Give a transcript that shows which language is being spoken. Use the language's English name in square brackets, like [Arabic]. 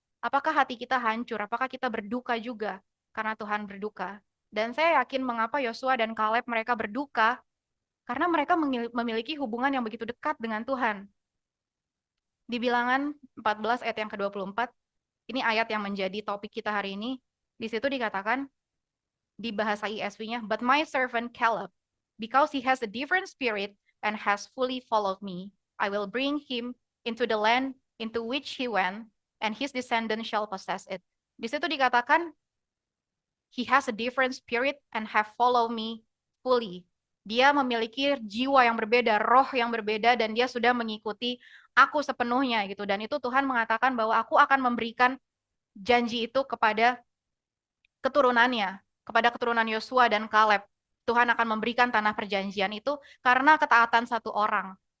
[Indonesian] Apakah hati kita hancur? Apakah kita berduka juga karena Tuhan berduka? Dan saya yakin mengapa Yosua dan Kaleb mereka berduka, karena mereka memiliki hubungan yang begitu dekat dengan Tuhan. Di Bilangan 14 ayat yang ke-24, ini ayat yang menjadi topik kita hari ini. Di situ dikatakan, di bahasa ESV-nya, [English] but my servant Caleb, because he has a different spirit and has fully followed me, I will bring him into the land into which he went, and his descendants shall possess it. [Indonesian] Di situ dikatakan, [English] he has a different spirit and have followed me fully. [Indonesian] Dia memiliki jiwa yang berbeda, roh yang berbeda, dan dia sudah mengikuti aku sepenuhnya gitu. Dan itu Tuhan mengatakan bahwa aku akan memberikan janji itu kepada keturunannya, kepada keturunan Yosua dan Kaleb. Tuhan akan memberikan tanah perjanjian itu karena ketaatan satu orang.